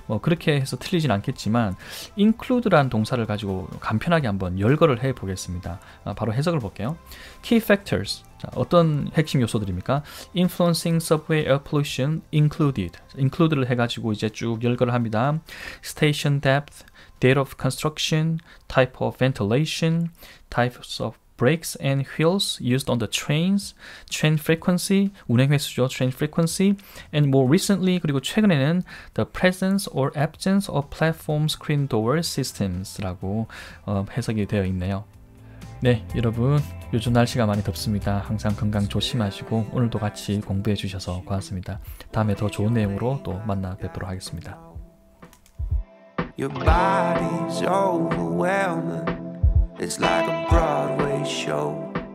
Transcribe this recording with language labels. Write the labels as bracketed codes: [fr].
[ko] 그렇게 해서 틀리진 않겠지만 include라는 동사를 가지고 간편하게 한번 열거를 해 보겠습니다. 바로 해석을 볼게요. [en] Key factors, [ko] 자, 어떤 핵심 요소들입니까? [en] Influencing subway air pollution included, [ko] include를 해가지고 이제 쭉 열거를 합니다. [en] Station depth, date of construction, type of ventilation, types of brakes and wheels used on the trains, train frequency, [ko] 운행 횟수죠, [en] train frequency, and more recently, [ko] 그리고 최근에는 [en] the presence or absence of platform screen door systems [ko] 라고 해석이 되어 있네요. 네, 여러분 요즘 날씨가 많이 덥습니다. 항상 건강 조심하시고 오늘도 같이 공부해 주셔서 고맙습니다. 다음에 더 좋은 내용으로 또 만나 뵙도록 하겠습니다. [en] Your body's overwhelming. It's like a Broadway show.